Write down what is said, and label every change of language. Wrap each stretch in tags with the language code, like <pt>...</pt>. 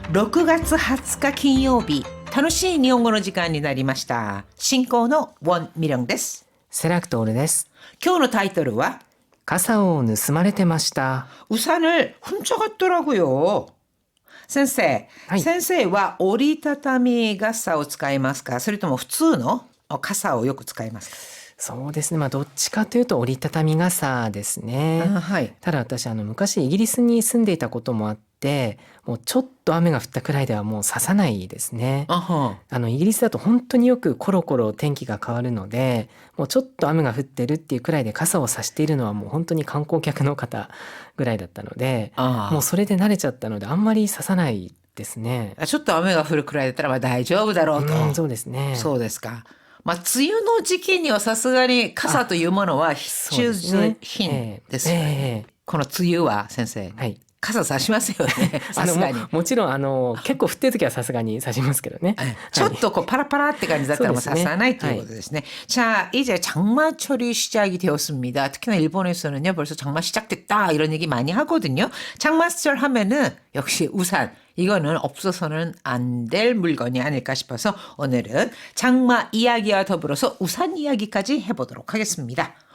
<ja>6月20日金曜日、楽しい日本語の時間になりました。進行のウォン・ミリョンです。セラクトールです。今日のタイトルは傘を盗まれてました。</ja> <ko>우산을 훔쳐갔더라고요.</ko> <ja>先生、はい、先生は折りたたみ傘を使いますか、それとも普通の傘をよく使いますか？そうですね、どっちかというと折りたたみ傘ですね。はい。ただ私昔イギリスに住んでいたこともあって、もうちょっと雨が降ったくらいではもう差さないですね。イギリスだと本当によくコロコロ天気が変わるので、もうちょっと雨が降ってるっていうくらいで傘を差しているのはもう本当に観光客の方ぐらいだったので、もうそれで慣れちゃったのであんまり差さないですね。ちょっと雨が降るくらいだったら大丈夫だろうと。そうですね。そうですか。梅雨の時期にはさすがに傘というものは必需品ですよね。この梅雨は先生、はい、傘差しますよね。さすがに。もちろん結構降ってる時はさすがに差しますけどね。ちょっとパラパラって感じだったらもう差さないということですね。</ja> <ko>자, 이제 장마철이 시작이 되었습니다. 특히나 일본에서는요, 벌써 장마 시작됐다 이런 얘기 많이 하거든요. 장마철 하면은 역시 우산. 이거는 없어서는 안 될 물건이 아닐까 싶어서 오늘은 장마 이야기와 더불어서 우산 이야기까지 해보도록 하겠습니다.</ko>